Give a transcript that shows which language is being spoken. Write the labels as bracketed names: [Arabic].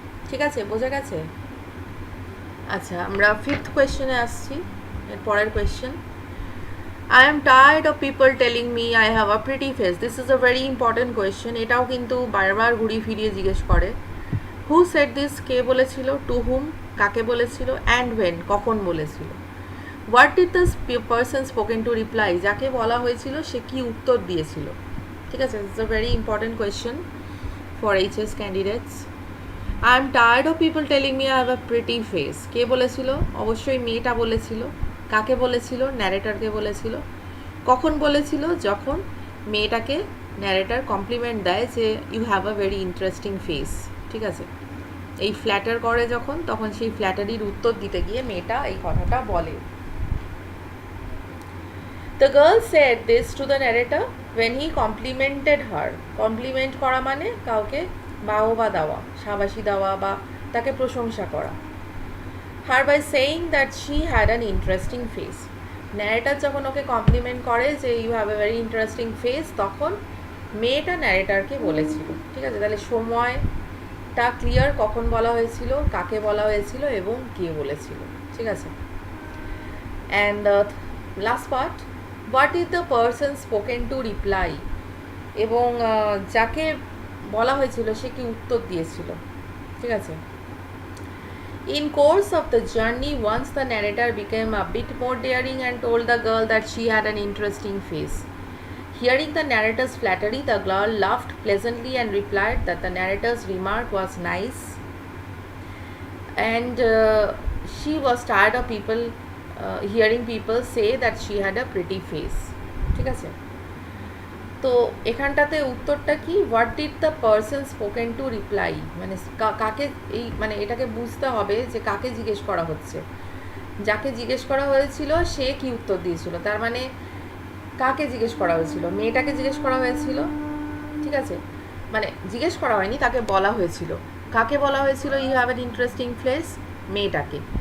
[Bangla] ঠিক আছে, বোঝা গেছে? আচ্ছা, আমরা ফিফথ কোয়েশ্চেনে আসছি, এর পরের question. [English] I am tired of people telling me I have a pretty face. This is a very important question. [Bangla] এটাও কিন্তু বারবার ঘুরিয়ে ফিরিয়ে জিজ্ঞেস করে। [English] Who said this? [Bangla] কে বলেছিল? [English] To whom? [Bangla] কাকে বলেছিল? [English] And when? [Bangla] কখন বলেছিল? [English] What did the person spoken to reply? [Bangla] যাকে বলা হয়েছিল সে কি উত্তর দিয়েছিল? ঠিক আছে, [English] it's a very important question for HS candidates. I am tired of people telling me I have a pretty face. [Bangla] কে বলেছিল? অবশ্যই মেয়েটা বলেছিল। কাকে বলেছিল? ন্যারেটরকে বলেছিল। কখন বলেছিল? যখন মেয়েটাকে ন্যারেটর কমপ্লিমেন্ট দেয় যে [English] you have a very interesting face, [Bangla] ঠিক আছে। এই ফ্ল্যাটার করে যখন, তখন সেই ফ্ল্যাটারির উত্তর দিতে গিয়ে মেয়েটা এই কথাটা বলে। [English] The girl said this to the narrator when he complimented her. [Bangla] Complement করা মানে কাউকে বাহবা দেওয়া, শাবাশি দেওয়া বা তাকে প্রশংসা করা। [English] Her by saying that she had an interesting face. [Bangla] Narrator যখন ওকে কমপ্লিমেন্ট করে যে [English] you have a very interesting face, [Bangla] তখন মেয়েটা ন্যারেটারকে বলেছিল, ঠিক আছে। তাহলে সময়টা ক্লিয়ার, কখন বলা হয়েছিল, কাকে বলা হয়েছিল এবং কে বলেছিল, ঠিক আছে। [English] And last part, what is the person spoken to reply? [Bangla] এবং যাকে বলা হয়েছিল সে কি উত্তর দিয়েছিল, ঠিক আছে। [English] In course of the journey, once the narrator became a bit more daring and told the girl that she had an interesting face. Hearing the narrator's flattery, the girl laughed pleasantly and replied that the narrator's remark was nice, and she was tired of hearing people say that she had a pretty face. [Bangla] ঠিক আছে, তো এখানটাতে উত্তরটা কি? What did the person spoken to reply, মানে কাকে, এই মানে এটাকে বুঝতে হবে যে কাকে জিজ্ঞেস করা হচ্ছে। যাকে জিজ্ঞেস করা হয়েছিল সে কি উত্তর দিয়েছিল, তার মানে কাকে জিজ্ঞেস করা হয়েছিল? মেয়েটাকে জিজ্ঞেস করা হয়েছিল, ঠিক আছে। মানে জিজ্ঞেস করা হয়নি, তাকে বলা হয়েছিল। কাকে বলা হয়েছিল [English] You have an interesting face? [Bangla] মেয়েটাকে।